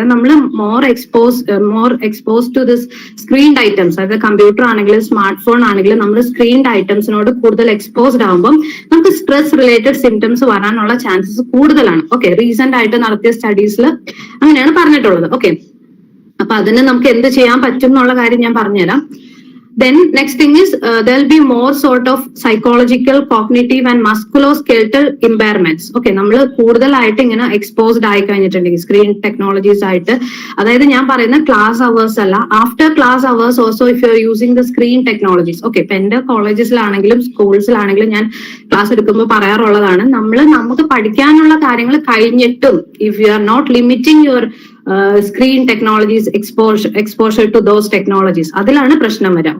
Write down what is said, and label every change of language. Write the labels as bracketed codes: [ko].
[ml] അതായത് നമ്മൾ [en] more expose to this screened items, [ml] അതായത് കമ്പ്യൂട്ടർ ആണെങ്കിലും സ്മാർട്ട് ഫോൺ ആണെങ്കിലും നമ്മൾ സ്ക്രീൻഡ് ഐറ്റംസിനോട് കൂടുതൽ എക്സ്പോസ്ഡ് ആകുമ്പോൾ നമുക്ക് സ്ട്രെസ് റിലേറ്റഡ് സിംറ്റംസ് വരാനുള്ള ചാൻസസ് കൂടുതലാണ്. ഓക്കെ, റീസെന്റ് ആയിട്ട് നടത്തിയ സ്റ്റഡീസിൽ അങ്ങനെയാണ് പറഞ്ഞിട്ടുള്ളത്. ഓക്കെ, അപ്പൊ അതിന് നമുക്ക് എന്ത് ചെയ്യാൻ പറ്റും എന്നുള്ള കാര്യം ഞാൻ പറഞ്ഞുതരാം. [en] Then next thing is there will be more sort of psychological, cognitive and musculoskeletal impairments. [ml] Okay, നമ്മൾ കൂടുതലായിട്ട് ഇങ്ങനെ എക്സ്പോസ്ഡ് ആയി കഴിഞ്ഞിട്ടുണ്ടെങ്കിൽ സ്ക്രീൻ ടെക്നോളജീസ് ആയിട്ട്, അതായത് ഞാൻ പറയുന്ന ക്ലാസ് അവേഴ്സ് അല്ല, [en] After class hours also if you are using the screen technologies. [ml] Okay, ഇപ്പൊ എന്റെ കോളേജസിലാണെങ്കിലും സ്കൂൾസിലാണെങ്കിലും ഞാൻ ക്ലാസ് എടുക്കുമ്പോൾ പറയാറുള്ളതാണ്, നമുക്ക് പഠിക്കാനുള്ള കാര്യങ്ങൾ കഴിഞ്ഞിട്ടും [en] if you are not limiting your screen technologies exposure to those technologies, [ml] അതിലാണ് പ്രശ്നം വരാം.